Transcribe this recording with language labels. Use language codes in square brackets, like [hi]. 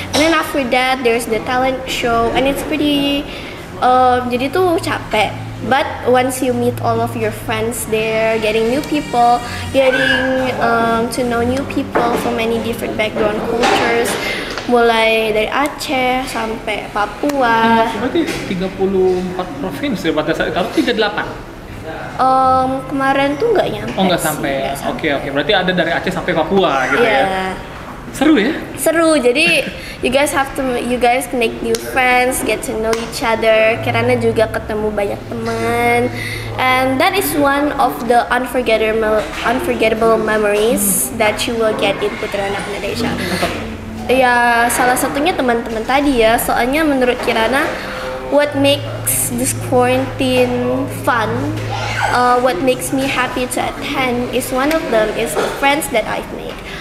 [en] And then after that there's the talent show and it's pretty [id] jadi tuh capek. [en] But once you meet all of your friends there, getting new people, getting to know new people from many different background cultures, [id] mulai dari Aceh sampai Papua. Berarti 34 provinsi pada saat itu 38. Kemarin tuh nggak nyampe. Oh, nggak sampai. Oke. Berarti ada dari Aceh sampai Papua gitu ya. Seru ya? Seru. Jadi [en] you guys make new friends, get to know each other. [id] Kirana juga ketemu banyak teman. [en] And that is one of the unforgettable memories that you will get in Putri Anak Indonesia. [id] Ya, salah satunya teman-teman tadi ya. Soalnya menurut Kirana, [en] what makes this quarantine fun, what makes me happy to attend is one of them is the friends that I've made.